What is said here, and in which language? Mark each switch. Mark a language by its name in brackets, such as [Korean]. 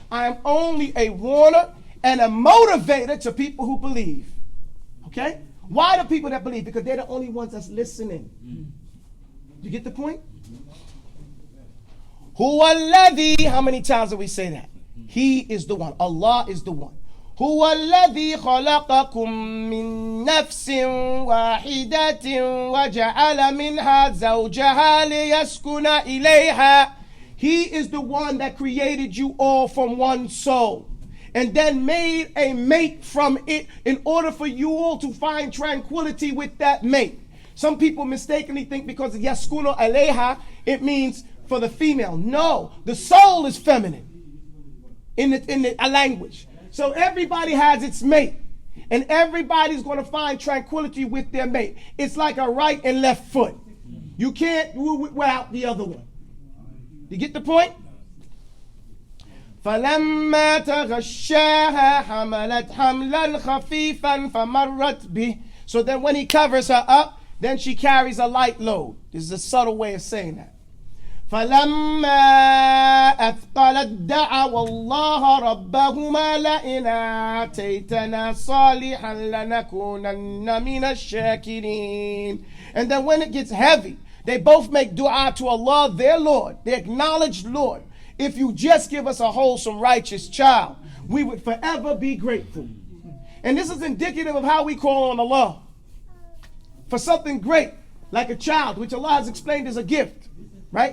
[English] I am only a warner and a motivator to people who believe. Okay? Why the people that believe? Because they're the only ones that's listening. You get the point? [Arabic] Huwa alladhi, [English] how many times do we say that? He is the one. Allah is the one. [Arabic] هو الذي خلقكم من نفس واحدة وجعل منها زوجها ليسكن إليها. [English] He is the one that created you all from one soul and then made a mate from it in order for you all to find tranquility with that mate. Some people mistakenly think because of [Arabic] yaskunu alayha, [English] it means for the female. No, the soul is feminine in the language. So everybody has its mate, and everybody's going to find tranquility with their mate. It's like a right and left foot. You can't do it without the other one. You get the point? [Arabic] فَلَمَّا تَغَشَّاهَا حَمَلَتْ حَمْلًا خَفِيفًا فَمَرَّتْ بِهِ. [English] So then when he covers her up, then she carries a light load. This is a subtle way of saying that. [Arabic] فلما أثقلت دعوا الله ربهما لئن آتيتنا صالحا لنكونن من الشاكرين. [English] And then when it gets heavy, they both make dua to Allah, their Lord. They acknowledge, Lord, if you just give us a wholesome, righteous child, we would forever be grateful. And this is indicative of how we call on Allah for something great, like a child, which Allah has explained is a gift. Right?